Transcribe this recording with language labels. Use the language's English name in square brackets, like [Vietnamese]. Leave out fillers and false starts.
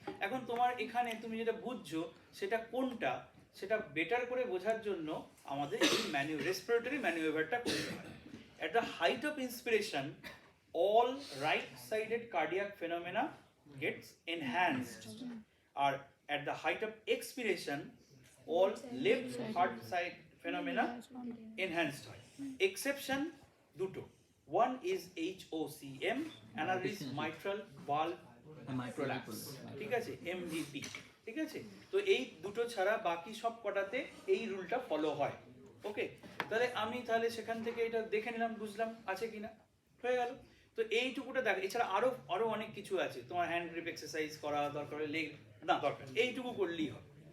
[Bangla] এখন তোমার এখানে তুমি যেটা বুঝছো সেটা কোনটা, সেটা বেটার করে বোঝার জন্য আমাদের এই রেসপিরেটরি ম্যানুভারটা করতে হয়। [English] At the height of inspiration, all right-sided cardiac phenomena gets enhanced. Or at the height of expiration, all left heart side phenomena enhanced. Exception দুটো, one is HOCM, another is mitral valve prolapse, [Bangla] ঠিক আছে, [English] MVP, ঠিক আছে। [Bangla] তো এই দুটো ছাড়া বাকি সব কটাতে এই রুলটা ফলো হয়। ওকে, তাহলে আমি তাহলে সেখান থেকে এটা দেখে নিলাম, বুঝলাম আছে কিনা, হয়ে গেল। তো এইটুকুটা দেখ, এছাড়া আরো অনেক কিছু আছে, তোমার হ্যান্ড গ্রিপ এক্সারসাইজ করা দরকার, লেগ না দরকার, এইটুকু করলেই হবে।